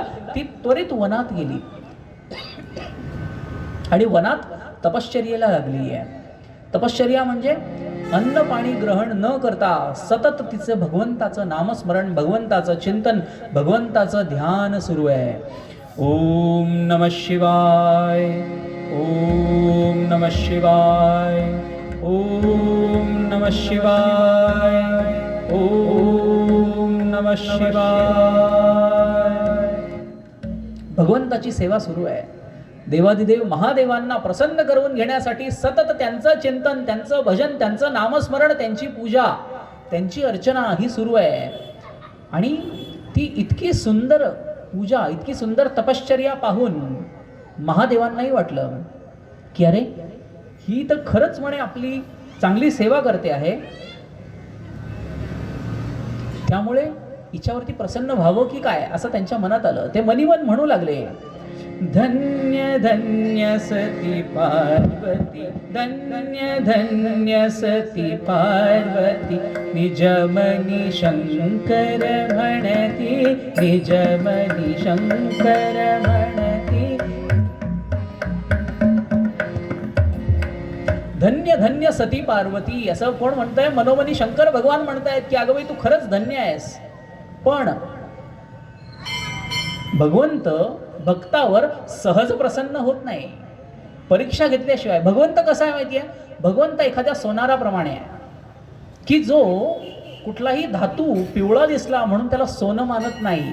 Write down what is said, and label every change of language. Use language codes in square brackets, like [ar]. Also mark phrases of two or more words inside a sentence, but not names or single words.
[mr] ती त्वरित वनात गेली आणि वनात तपश्चर्येला लागली आहे. तपश्चर्या म्हणजे अन्न पाणी ग्रहण न करता सतत तिचं भगवंताचं नामस्मरण, भगवंताचं चिंतन, भगवंताचं ध्यान सुरू आहे. [sa] ओम नमः शिवाय, ओम नमः शिवाय, ओम नमः शिवाय, ओम नमः शिवाय. [mr] भगवंताची सेवा सुरू आहे. देवादिदेव महादेवांना प्रसन्न करून घेण्यासाठी सतत त्यांचं चिंतन, त्यांचं भजन, त्यांचं नामस्मरण, त्यांची पूजा, त्यांची अर्चना ही सुरू आहे. आणि ती इतकी सुंदर पूजा, इतकी सुंदर तपश्चर्या पाहून महादेवांनाही वाटलं की अरे, ही तर खरंच म्हणे आपली चांगली सेवा करते आहे, त्यामुळे हिच्यावरती प्रसन्न व्हावं की काय, असं त्यांच्या मनात आलं. ते मनीमन म्हणू लागले, धन्य धन्य सती पार्वती, धन्य धन्य सती पार्वती, निजमनी शंकर म्हणती, निजमनी शंकर म्हणती. धन्य धन्य सती पार्वती असं कोण म्हणतंय? मनोमनी शंकर भगवान म्हणतायत की अगं बाई, तू खरंच धन्य आहेस. पण भगवंत भक्तावर सहज प्रसन्न होत नाही, परीक्षा घेतल्याशिवाय. भगवंत कसा आहे माहिती आहे? भगवंत एखाद्या सोनाराप्रमाणे आहे की जो कुठलाही धातू पिवळा दिसला म्हणून त्याला सोनं मानत नाही.